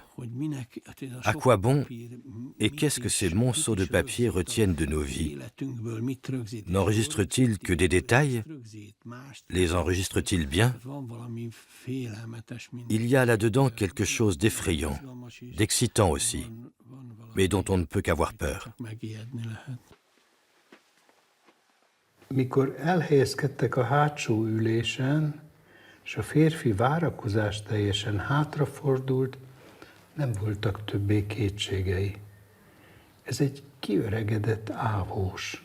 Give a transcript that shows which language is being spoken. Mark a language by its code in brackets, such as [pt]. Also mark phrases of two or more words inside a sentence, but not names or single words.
[fr] À quoi bon et qu'est-ce que ces monceaux de papier retiennent de nos vies? N'enregistrent-ils que des détails? Les enregistrent-ils bien? Il y a là-dedans quelque chose d'effrayant, d'excitant aussi, mais dont on ne peut qu'avoir peur. [hu] Mikor elhelyezkedtek a hátsó ülésen, és a férfi várakozás teljesen hátrafordult, nem voltak többé kétségei. Ez egy kiöregedett ávós.